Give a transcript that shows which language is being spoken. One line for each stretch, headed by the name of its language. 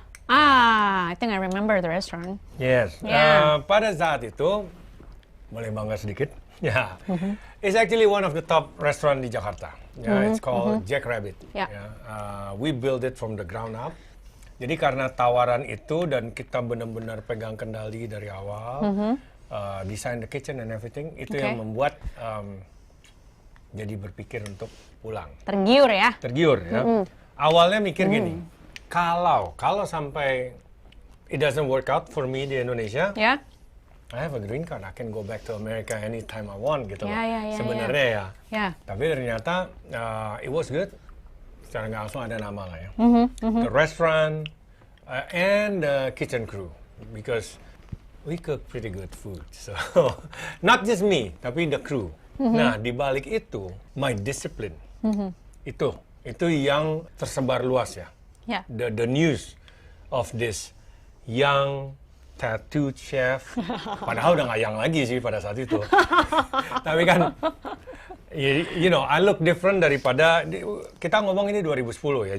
English: I think I remember the restaurant. Yes. Yeah.
Indonesian: Pada saat itu, boleh bangga sedikit. Yeah.
English: It's actually one of the top restaurant
Indonesian: di Jakarta.
English: It's called Jack Rabbit. We build it from the ground up.
Indonesian: Jadi karena tawaran itu dan kita benar-benar pegang kendali dari awal,
English: design the kitchen and everything,
Indonesian: itu yang membuat jadi berpikir untuk pulang. Tergiur ya? Tergiur ya. Awalnya mikir gini, kalau sampai
English: it doesn't work out for me
Indonesian: di Indonesia,
English: I have a green card, I can go back to America anytime I want
Indonesian: gitu loh. Sebenarnya ya. Tapi ternyata
English: it was good.
Indonesian: Secara nggak langsung ada nama lah ya.
English: The restaurant and the kitchen crew. because we cook pretty good food. So not just me, tapi the crew.
Indonesian: Nah, di balik itu
English: my discipline.
Indonesian: Itu yang tersebar luas ya.
English: Yeah. The news of this young tattooed chef,
Indonesian: padahal udah nggak young lagi sih pada saat itu. Tapi kan,
English: you know, I look different
Indonesian: daripada, kita ngomong ini 2010 ya.